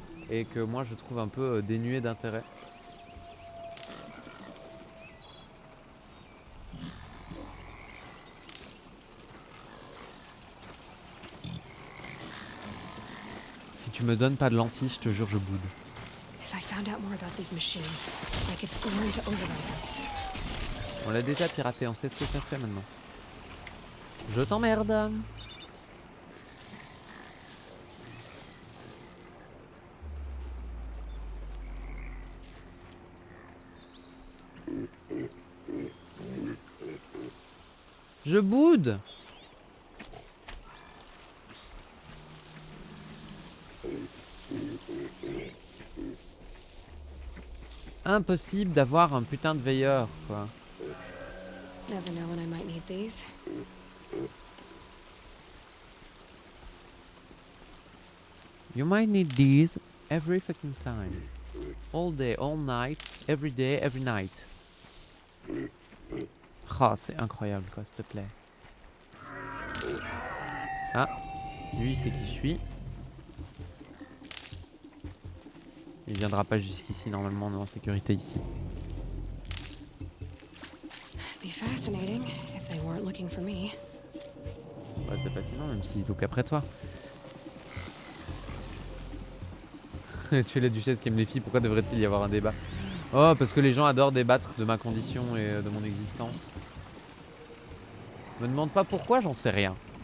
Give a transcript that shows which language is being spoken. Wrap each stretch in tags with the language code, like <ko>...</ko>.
<fr>Et que moi, je trouve un peu dénué d'intérêt. Si tu me donnes pas de lentilles, je te jure, je boude.</fr> <en>If I found out more about these machines, I could learn to override them.</en> <fr>On l'a déjà piraté, on sait ce que ça fait maintenant. Je t'emmerde. Je boude. Impossible d'avoir un putain de veilleur, quoi.</fr> <en>Never know when I might need these. You might need these every fucking time. All day, all night, every day, every night.</en> <fr>Oh, c'est incroyable, quoi, s'il te plaît. Ah, lui, c'est qui je suis. Il viendra pas jusqu'ici, normalement, on est en sécurité ici.</fr> <en>Be fascinating if they weren't looking for me.</en> <fr>Ouais, c'est fascinant, même s'il look après toi. Tu es la duchesse qui aime les filles, pourquoi devrait-il y avoir un débat? Oh, parce que les gens adorent débattre de ma condition et de mon existence. Me demande pas pourquoi, j'en sais rien.</fr>